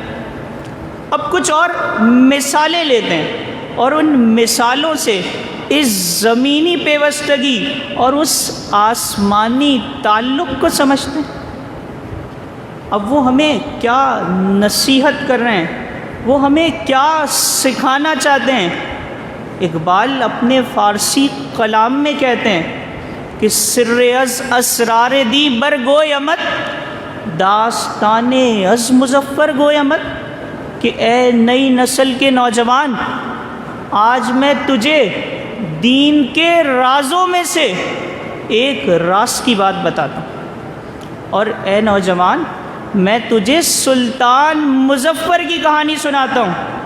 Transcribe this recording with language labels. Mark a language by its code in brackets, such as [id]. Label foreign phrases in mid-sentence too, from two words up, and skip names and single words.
[ur] اب کچھ اور مثالیں لیتے ہیں اور ان مثالوں سے اس زمینی پیوستگی اور اس آسمانی تعلق کو سمجھتے ہیں. اب وہ ہمیں کیا نصیحت کر رہے ہیں، وہ ہمیں کیا سکھانا چاہتے ہیں. اقبال اپنے فارسی کلام میں کہتے ہیں کہ [fa] سر از اسرار دی بر گویمت، داستان از مظفر گویمت، [ur] کہ اے نئی نسل کے نوجوان، آج میں تجھے دین کے رازوں میں سے ایک راز کی بات بتاتا ہوں. اور اے نوجوان، میں تجھے سلطان مظفر کی کہانی سناتا ہوں.